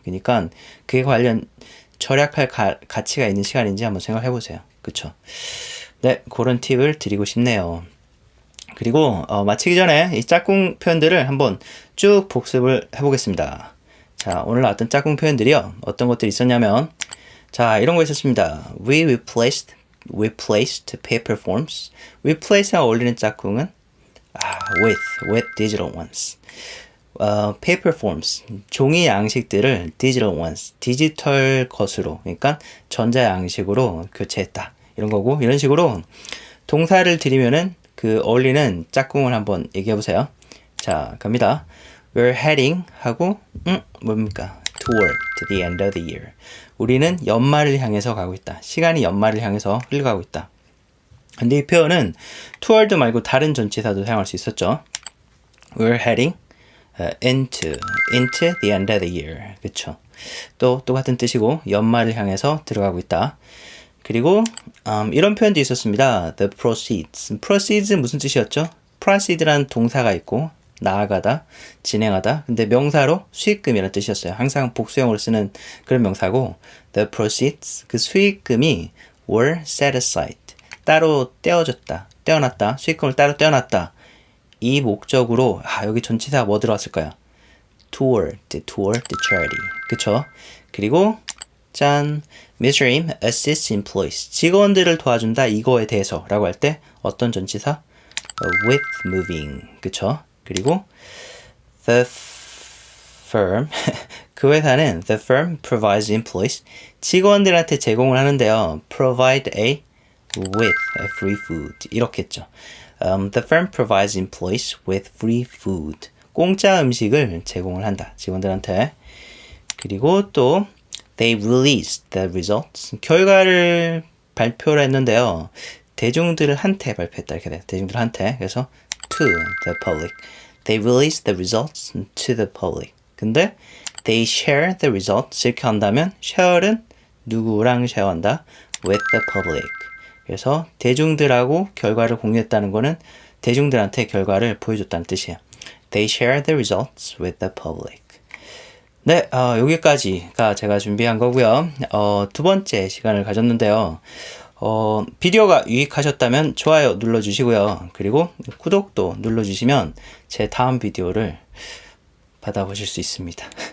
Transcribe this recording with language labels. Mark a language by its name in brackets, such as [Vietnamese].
[Korean] 그러니까 그에 관련 절약할 가치가 있는 시간인지 한번 생각해 보세요. 그렇죠? 네, 그런 팁을 드리고 싶네요. 그리고 마치기 전에 이 짝꿍 표현들을 한번 쭉 복습을 해보겠습니다. 자, 오늘 나왔던 짝꿍 표현들이요. 어떤 것들이 있었냐면, 자, 이런 거 있었습니다. [English] We replaced paper forms. [Korean] replace와 어울리는 짝꿍은 [English] with digital ones. paper forms, [Korean] 종이 양식들을 [English] digital ones, [Korean] 디지털 것으로, 그러니까 전자 양식으로 교체했다. 이런 거고, 이런 식으로 동사를 들이면은 그 어울리는 짝꿍을 한번 얘기해 보세요. 자, 갑니다. [English] We're heading [Korean] 하고 뭡니까? [English] Toward the end of the year. [Korean] 우리는 연말을 향해서 가고 있다. 시간이 연말을 향해서 흘러가고 있다. 근데 이 표현은 toward 말고 다른 전치사도 사용할 수 있었죠. [English] We're heading into the end of the year. [Korean] 그쵸? 또 똑같은 뜻이고, 연말을 향해서 들어가고 있다. 그리고 이런 표현도 있었습니다. [English] The proceeds [Korean] 무슨 뜻이었죠? proceed라는 동사가 있고, 나아가다, 진행하다. 근데 명사로 수익금이라는 뜻이었어요. 항상 복수형으로 쓰는 그런 명사고, [English] the proceeds, [Korean] 그 수익금이 [English] were set aside, [Korean] 따로 떼어놨다. 수익금을 따로 떼어놨다. 이 목적으로, 여기 전치사 뭐 들어왔을까요? [English] toward the charity. [Korean] 그쵸? 그리고 짠, [English] Mr. Im assists employees. [Korean] 직원들을 도와준다, 이거에 대해서 라고 할 때 어떤 전치사? [English] with moving. [Korean] 그쵸? 그리고 [English] the firm, [Korean] 그 회사는 [English] the firm provides employees, [Korean] 직원들한테 제공을 하는데요. [English] provide with free food. [Korean] 이렇게 했죠. [English] The firm provides employees with free food. [Korean] 공짜 음식을 제공을 한다, 직원들한테. 그리고 또 [English] they released the results. [Korean] 결과를 발표를 했는데요. 대중들한테 발표했다, 이렇게 돼요. 대중들한테. 그래서 [English] to the public. They released the results to the public. [Korean] 근데 [English] they share the results [Korean] 이렇게 한다면 share는 누구랑 쉐어한다? [English] with the public. [Korean] 그래서 대중들하고 결과를 공유했다는 거는 대중들한테 결과를 보여줬다는 뜻이에요. [English] They share the results with the public. [Korean] 네, 여기까지가 제가 준비한 거고요. 두 번째 시간을 가졌는데요. 비디오가 유익하셨다면 좋아요 눌러주시고요. 그리고 구독도 눌러주시면 제 다음 비디오를 받아보실 수 있습니다.